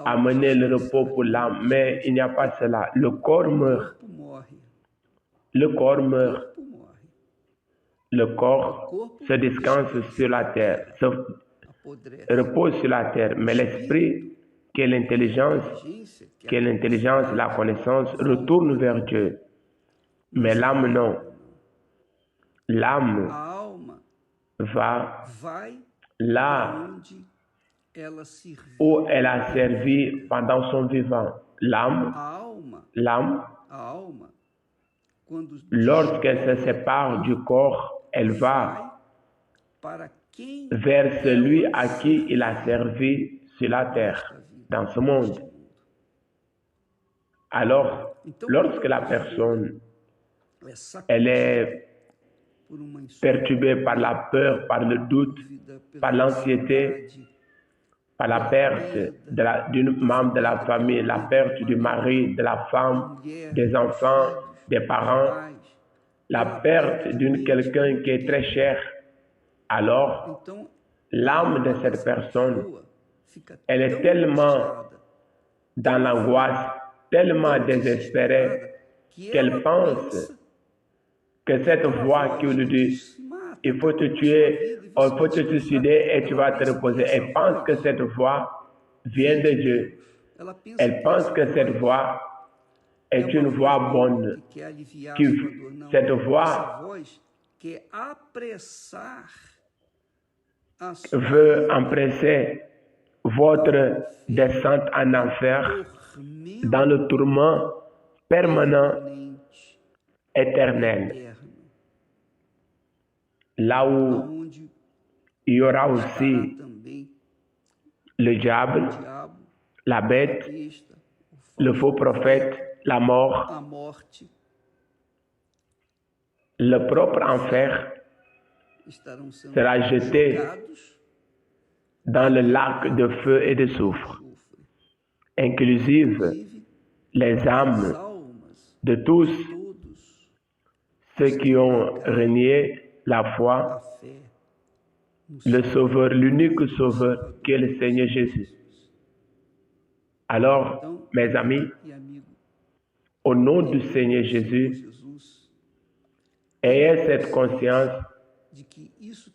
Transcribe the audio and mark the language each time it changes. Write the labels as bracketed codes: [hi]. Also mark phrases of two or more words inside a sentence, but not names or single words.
[fr] amenait le repos pour descansarem, l'âme, mais il n'y a pas cela. Le corps o meurt, [pt] corpo morre, [fr] le corps o meurt, [pt] corpo morre, [fr] le [pt] o [fr] corps [pt] corpo se descanse descansa [fr] sur la [pt] na [fr] terre, [pt] terra, se apodrece. [fr] repose sur la terre, mais l'esprit, qui est l'intelligence, [pt] Inteligência, que [fr] qui est [pt] a [fr] l'intelligence, la [pt] capacidade, [fr] connaissance, [pt] volta [fr] retourne [pt] para [fr] vers [pt] Deus. [fr] Dieu. [pt] Mas [fr] Mais [pt] a [fr] l'âme non. [pt] alma não. [fr] L'âme [pt] A alma [fr] va [pt] vai [fr] là [pt] onde ela serviu. [fr] où elle a servi pendant son vivant. [pt] A alma, [fr] L'âme, [pt] a alma, quando [fr] lorsqu'elle se sépare du corps, elle va [pt] para quem [fr] vers celui à qui il a servi sur la terre, dans ce monde. Alors, lorsque la personne [pt] é [fr] elle [pt] sacudida [fr] est [pt] por uma [fr] perturbée par la peur, par le doute, [pt] insólita, [fr] par l'anxiété, par la perte d'une membre de la famille, la perte du mari, de la femme, des enfants, des parents, la perte d'une quelqu'un qui est très cher, alors [pt] então [fr] l'âme de cette personne, [pt] pessoa fica [fr] elle est [pt] tão [fr] tellement [pt] angustiada, [fr] dans l'angoisse, tellement désespérée, [pt] que [fr] qu'elle [pt] ela [fr] pense [pt] pensa [fr] que cette voix qui lui dit il faut te tuer, il faut te suicider et tu vas te reposer. Elle pense que cette voix vient de Dieu. [pt] ela pensa [fr] Elle pense que cette voix est une voix bonne. [pt] que quer aliviar que sua dor. Não, [fr] cette voix [pt] essa voz quer apressar a sua [fr] veut empresser votre descente en enfer [pt] tormento [fr] dans le tourment permanent, [pt] permanente, [fr] éternel, [pt] eterno, [fr] là où [pt] onde [fr] il y aura [pt] estará [fr] aussi [pt] também [fr] le diable, [pt] o diabo, [fr] la bête, [pt] a besta, [fr] le faux prophète, la mort, [pt] a morte, [fr] le propre enfer [pt] estarão sendo [fr] sera jeté [pt] jogados [fr] dans le lac de feu et de soufre, [pt] no enxofre. inclusive Inclusive, [fr] les [pt] as [fr] âmes [pt] almas [fr] de tous [pt] todos [fr] ceux qui ont renié la foi, [pt] a fé no [fr] le [pt] Senhor [fr] Sauveur, l'unique Sauveur qui est le Seigneur Jésus. Alors, mes amis, [pt] e amigo [fr] au nom du Seigneur Jésus, Jesus, ayez cette conscience [pt] de que isso